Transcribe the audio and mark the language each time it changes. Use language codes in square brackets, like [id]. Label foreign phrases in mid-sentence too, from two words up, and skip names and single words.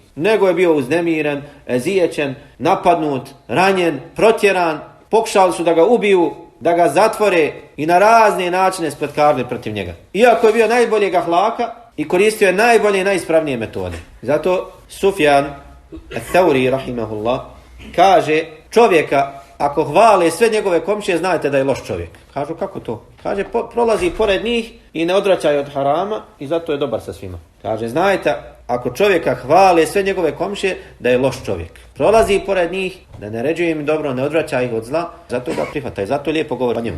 [bs] Nego je bio uznemiren, ezijećen, napadnut, ranjen, protjeran, pokušali su da ga ubiju, da ga zatvore i na razne načine spletkarili protiv njega. Iako je bio najboljeg ahlaka i koristio je najbolje i najispravnije metode. Zato Sufjan al-Thawri rahimahullah kaže, čovjeka ako hvale sve njegove komšije, znajte da je loš čovjek. Kažu, kako to? Kaže, prolazi pored njih i ne odvraćaj od harama i zato je dobar sa svima. Kaže, znajte, ako čovjeka hvale sve njegove komšije, da je loš čovjek. Prolazi pored njih, da ne ređuje im dobro, ne odvraća ih od zla, zato ga prihvataj, zato lijepo govori o njemu.